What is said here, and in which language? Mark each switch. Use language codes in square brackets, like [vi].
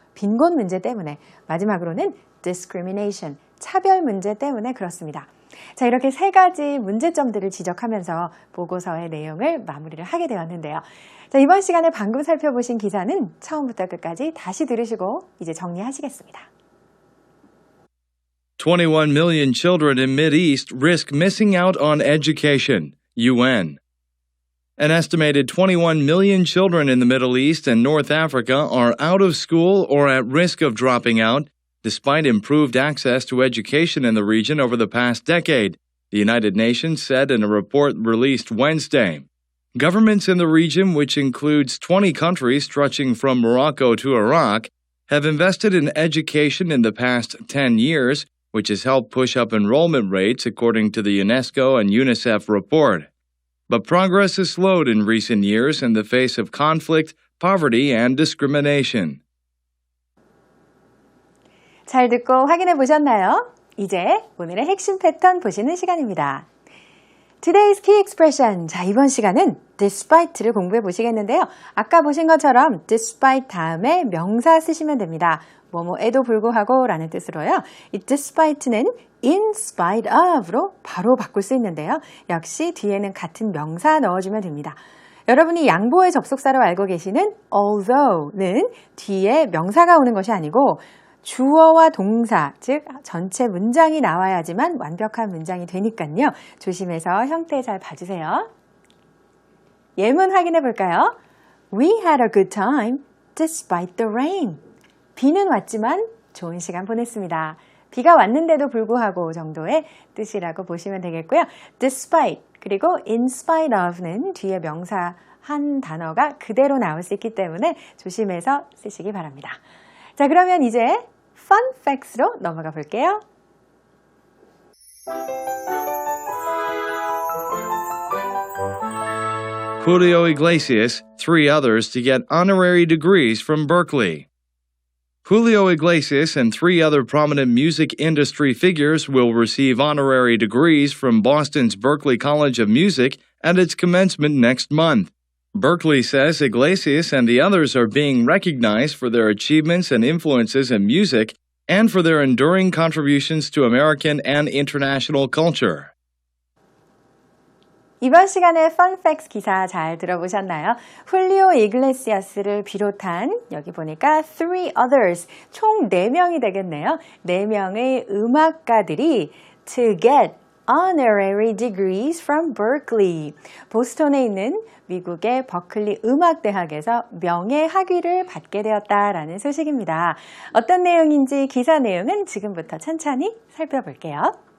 [ko] 빈곤 문제 때문에. 마지막으로는 discrimination, 차별 문제 때문에 그렇습니다. 자, 이렇게 세 가지 문제점들을 지적하면서 보고서의 내용을 마무리를 하게 되었는데요. 자, 이번 시간에 방금 살펴보신 기사는 처음부터 끝까지 다시 들으시고 이제 정리하시겠습니다. [en] 21 million children in Mideast risk missing out on education, UN. An estimated 21 million children in the Middle East and North Africa are out of school or at risk of dropping out, despite improved access to education in the region over the past decade, the United Nations said in a report released Wednesday. Governments in the region, which includes 20 countries stretching from Morocco to Iraq, have invested in education in the past 10 years, which has helped push up enrollment rates according to the UNESCO and UNICEF report. But progress has slowed in recent years in the face of conflict, poverty, and discrimination. [ko] 잘 듣고 확인해 보셨나요? 이제 오늘의 핵심 패턴 보시는 시간입니다. [en] Today's key expression. [ko] 자, 이번 시간은 despite를 공부해 보시겠는데요. 아까 보신 것처럼 despite 다음에 명사 쓰시면 됩니다. 뭐뭐에도 불구하고 라는 뜻으로요. 이 despite는 [en] in spite of [ko] 로 바로 바꿀 수 있는데요. 역시 뒤에는 같은 명사 넣어주면 됩니다. 여러분이 양보의 접속사로 알고 계시는 although는 뒤에 명사가 오는 것이 아니고 주어와 동사, 즉 전체 문장이 나와야지만 완벽한 문장이 되니까요. 조심해서 형태 잘 봐주세요. 예문 확인해 볼까요? [en] We had a good time despite the rain. [ko] 비는 왔지만 좋은 시간 보냈습니다. 비가 왔는데도 불구하고 정도의 뜻이라고 보시면 되겠고요. despite 그리고 [en] in spite of [ko] 는 뒤에 명사 한 단어가 그대로 나올 수 있기 때문에 조심해서 쓰시기 바랍니다. 자, 그러면 이제 fun facts로 넘어가 볼게요. [en] Julio Iglesias, 3 others to get honorary degrees from Berkeley. Julio Iglesias and 3 other prominent music industry figures will receive honorary degrees from Boston's Berklee College of Music at its commencement next month. Berkeley says Iglesias and the others are being recognized for their achievements and influences in music and for their enduring contributions to American and international culture. [ko] 이번 시간에 Fun Facts 기사 잘 들어보셨나요? 훌리오 이글레시아스를 비롯한 여기 보니까 [en] 3 others, [ko] 총 4명이 되겠네요. 4명의 음악가들이 [en] to get honorary degrees from Berkeley. [ko] 보스턴에 있는 미국의 버클리 음악대학에서 명예학위를 받게 되었다라는 소식입니다. 어떤 내용인지 기사 내용은 지금부터 천천히 살펴볼게요.